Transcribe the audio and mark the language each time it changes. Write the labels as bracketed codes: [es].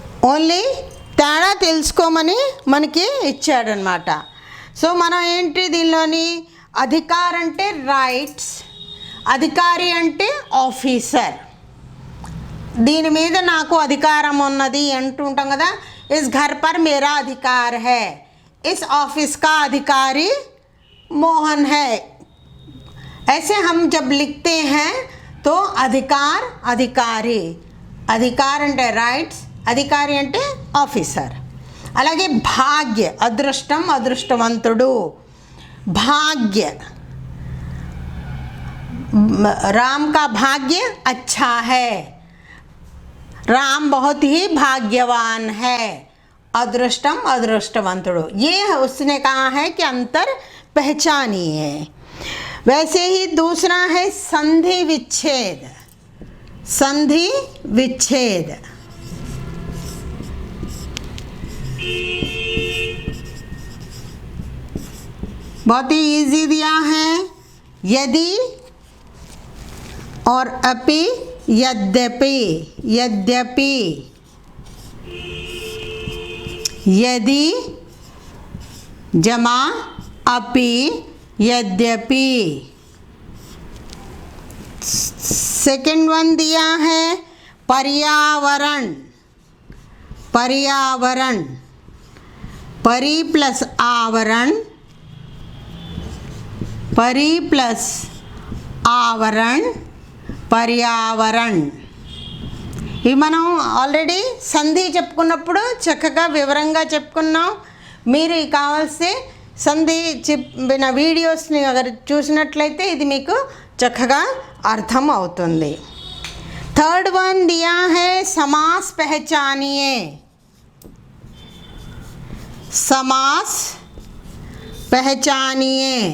[te] Only తేడా తెలుసుకోమని మనకి ఇచ్చాడనమాట। సో మనం ఏంటి దీనిలోని అధికార్ అంటే రైట్స్, అధికారి అంటే ఆఫీసర్। దీని మీద నాకు అధికారం ఉన్నది అంటుంటాం కదా। [hi] इस घर पर मेरा अधिकार है, इस ऑफिस का अधिकारी मोहन है। ऐसे हम जब लिखते हैं तो अधिकार, अधिकारी। [te] अधिकार అంటే రైట్స్, అధికారి అంటే ఆఫీసర్। అలాగే భాగ్య, అదృష్టం, అదృష్టవంతుడు। [hi] భాగ్య, राम का भाग्य अच्छा है, राम बहुत ही भाग्यवान है। [te] अदृष्टम, अदृष्टवंतुड़ो। [hi] ये उसने कहा है कि अंतर पहचानिए। वैसे ही दूसरा है संधि विच्छेद। संधि विच्छेद, बहुत ही इजी दिया है। यदि और अपि, यद्यपि। यद्यपि, यदि जमा अपि, यद्यपि। सेकंड वन दिया है पर्यावरण। पर्यावरण, परि प्लस आवरण, परि प्लस आवरण, पर्यावरण। [te] ఇవి మనం ఆల్రెడీ సంధి చెప్పుకున్నప్పుడు చక్కగా వివరంగా చెప్పుకున్నాం। మీరు కావాల్సి సంధి చెప్పిన వీడియోస్ని [hi] అగర్ [te] చూసినట్లయితే ఇది మీకు చక్కగా అర్థం అవుతుంది। [hi] थर्ड वन दिया है समास पहचानिए। समास पहचानिए।